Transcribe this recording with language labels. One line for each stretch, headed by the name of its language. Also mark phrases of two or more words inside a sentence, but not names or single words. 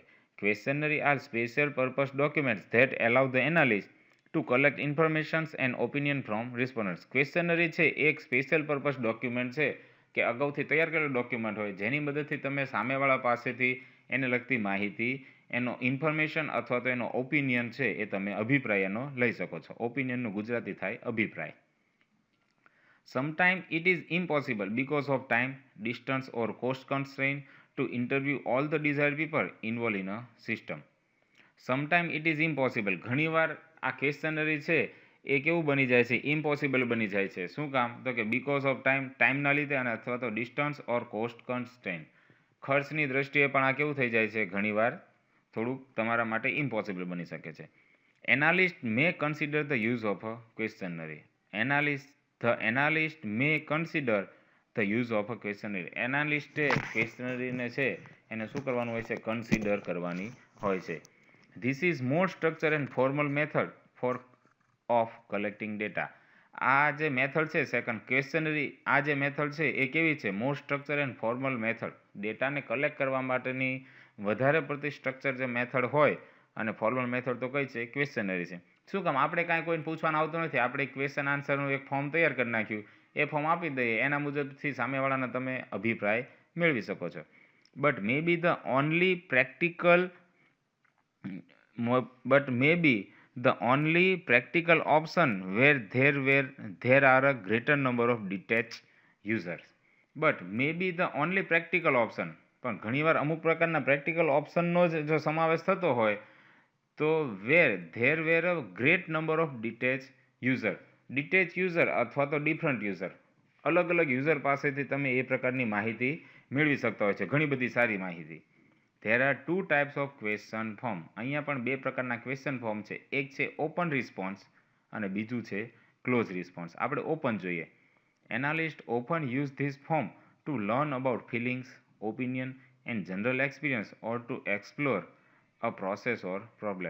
English: Questionnaire are special purpose documents that allow the analyst to collect informations and opinion from respondents.
Gujarati: ક્વેશ્ચનરી છે એક
English: special purpose document
Gujarati: છે કે અગાઉથી તૈયાર કરેલું ડોક્યુમેન્ટ હોય, જેની મદદથી તમે સામેવાળા પાસેથી એને લગતી માહિતી, એનો ઇન્ફોર્મેશન અથવા તો એનો ઓપિનિયન છે એ તમે અભિપ્રાય એનો લઈ શકો છો. ઓપિનિયનનું ગુજરાતી થાય અભિપ્રાય.
English: Sometimes it is impossible because of time, distance or cost constraint to interview all the desired people involved in a system. Sometimes it is impossible.
Gujarati: ઘણીવાર આ ક્વેશ્ચનરી છે એ કેવું બની જાય છે, ઇમ્પોસિબલ બની જાય છે. શું કામ? તો કે
English: because of
Gujarati: ટાઈમના લીધે અને અથવા તો
English: distance or cost constraint.
Gujarati: ખર્ચની દ્રષ્ટિએ પણ આ કેવું થઈ જાય છે, ઘણીવાર થોડુંક તમારા માટે ઇમ્પોસિબલ બની શકે છે.
English: Analyst may consider the use of a questionnaire. The analyst may consider the use of a questionnaire.
Gujarati: એનાલિસ્ટે ક્વેશ્ચનરીને છે એને શું કરવાનું હોય છે, કન્સિડર કરવાની હોય છે.
English: This is more structured and formal method of collecting data.
Gujarati: આ જે મેથડ છે
English: second questionnaire,
Gujarati: આ જે મેથડ છે એ કેવી છે,
English: more structure and formal method.
Gujarati: ડેટાને કલેક્ટ કરવા માટેની વધારે પડતી સ્ટ્રક્ચર જે મેથડ હોય અને
English: formal method
Gujarati: તો કઈ છે, ક્વેશ્ચનરી છે. શું કામ? આપણે કાંઈ કોઈને પૂછવાનું આવતું નથી, આપણે ક્વેશ્ચન આન્સરનું એક ફોર્મ તૈયાર કરી નાખ્યું, એ ફોર્મ આપી દઈએ, એના મુજબથી સામેવાળાના તમે અભિપ્રાય મેળવી શકો છો.
English: but may be the only practical option where there are a greater number of detached users. But maybe the only practical option.
Gujarati: પણ ઘણીવાર અમુક પ્રકારના પ્રેક્ટિકલ ઓપ્શનનો જ જો સમાવેશ થતો હોય તો
English: there were a great number of detached user
Gujarati: અથવા તો
English: different user,
Gujarati: અલગ અલગ યુઝર પાસેથી તમે એ પ્રકારની માહિતી મેળવી શકતા હોય છે, ઘણી બધી સારી માહિતી.
English: There are two types of question form.
Gujarati: અહીંયા પણ બે પ્રકારના
English: question form
Gujarati: છે, એક છે
English: open response
Gujarati: અને બીજું છે
English: close response.
Gujarati: આપણે ઓપન જોઈએ.
English: Analyst open use this form to learn about feelings, opinion and general experience or to explore a process or problem.